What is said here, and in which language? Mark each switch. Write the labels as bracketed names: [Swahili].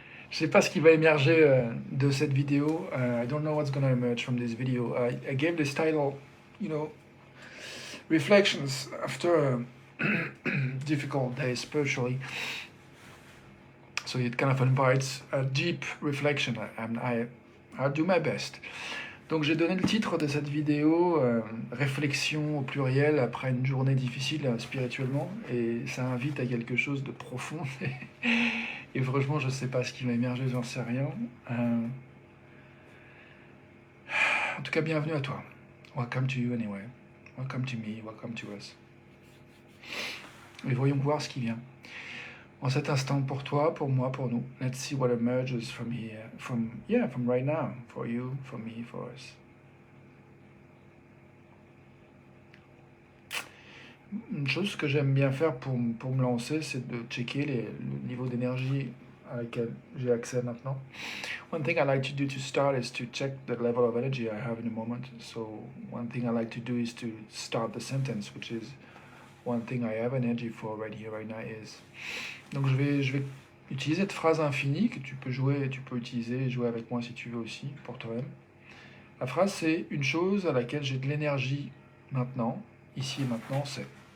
[French] Je sais pas ce qui va émerger de cette vidéo. [English] I don't know what's gonna emerge from this video. I gave this title, reflections after a difficult day spiritually. So it kind of invites a deep reflection, and I'll do my best. [French] Donc j'ai donné le titre de cette vidéo, réflexion au pluriel après une journée difficile spirituellement, et ça invite à quelque chose de profond. Et franchement, je sais pas ce qui va émerger, j'en sais rien. En tout cas, bienvenue à toi. [English] Welcome to you anyway. Welcome to me, welcome to us. [French] Et voyons voir ce qui vient. En cet instant, pour toi, pour moi, pour nous. [English] Let's see what emerges from here, from right now, for you, for me, for us. [French] Une chose que j'aime bien faire pour me lancer, c'est de checker le niveau d'énergie à laquelle j'ai accès maintenant. [English] One thing I like to do to start is to check the level of energy I have in a moment. So one thing I like to do is to start the sentence, which is one thing I have energy for right here, right now is. [French] Donc je vais utiliser cette phrase infinie que tu peux utiliser et jouer avec moi si tu veux aussi, pour toi-même. La phrase c'est une chose à laquelle j'ai de l'énergie maintenant, ici et maintenant, c'est.